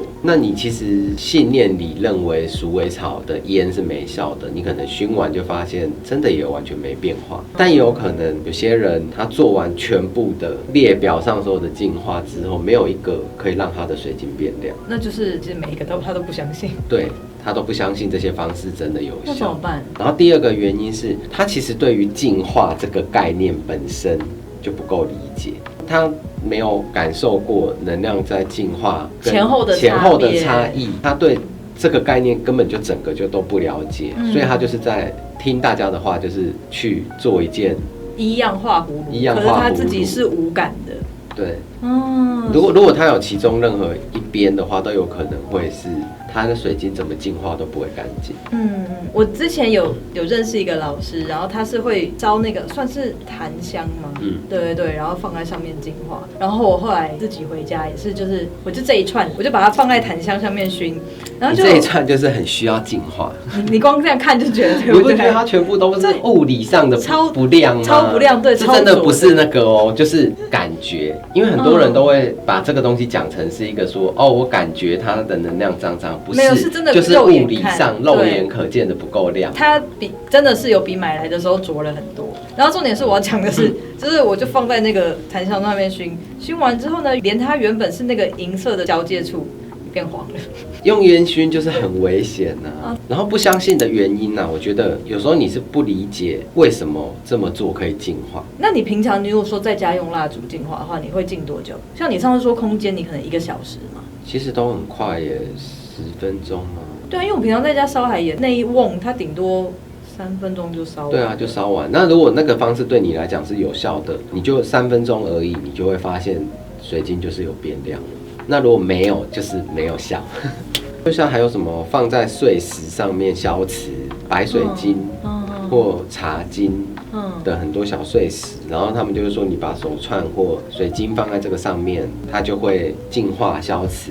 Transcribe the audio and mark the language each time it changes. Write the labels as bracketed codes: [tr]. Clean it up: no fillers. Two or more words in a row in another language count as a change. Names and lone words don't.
[zh] 那你其實信念裡認為鼠尾草的煙是沒效的，你可能燻完就發現真的也完全沒變化。但也有可能有些人他做完全部的列表上所有的淨化之後，沒有一個可以讓他的水晶變亮，那就是其實每一個他都不相信，对，他都不相信這些方式真的有效。那怎麼辦？然後第二個原因是他其實對於淨化這個概念本身就不夠理解，他沒有感受過能量在淨化前後的差異，他對這個概念根本就整個就都不了解，所以他就是在聽大家的話，就是去做一件一樣畫葫蘆，可是他自己是無感的。對，如果他有其中任何一邊的話，都有可能會是他的水晶怎麼淨化都不會乾淨。我之前有認識一個老師，然後他是會招那個算是檀香嗎？對，然後放在上面淨化。然後我後來自己回家也是，就是我就這一串，我就把它放在檀香上面燻，然後就這一串就是很需要淨化。你光這樣看就覺得，對不對？你不覺得它全部都是物理上的超不亮嗎？超不亮，对，這真的不是那個哦，就是感覺。因為很多人都會把這個東西講成是一個說，我感覺它的能量髒髒，不是，沒有，是真的就是物理上肉眼可見的不夠亮。它真的是有比買來的時候濁了很多。然後重點是我要講的是，就是我就放在那個檀香上面燻完之後呢，連它原本是那個銀色的交界處變黃了。用煙燻就是很危險啊。然後不相信的原因呢，我覺得有時候你是不理解為什麼這麼做可以淨化。那你平常如果說在家用蠟燭淨化的話，你會淨多久？像你上次說空間，你可能1個小時嘛？其實都很快耶，10分鐘嘛。對啊，因為我平常在家燒海鹽，那一瓮它頂多3分鐘就燒完。對啊，就燒完。那如果那個方式對你來講是有效的，你就3分鐘而已，你就會發現水晶就是有變亮了。那如果没有，就是没有效。就像還有什麼放在碎石上面消磁、白水晶， 或茶晶的很多小碎石，然後他們就是說，你把手串或水晶放在這個上面，它就會淨化消磁。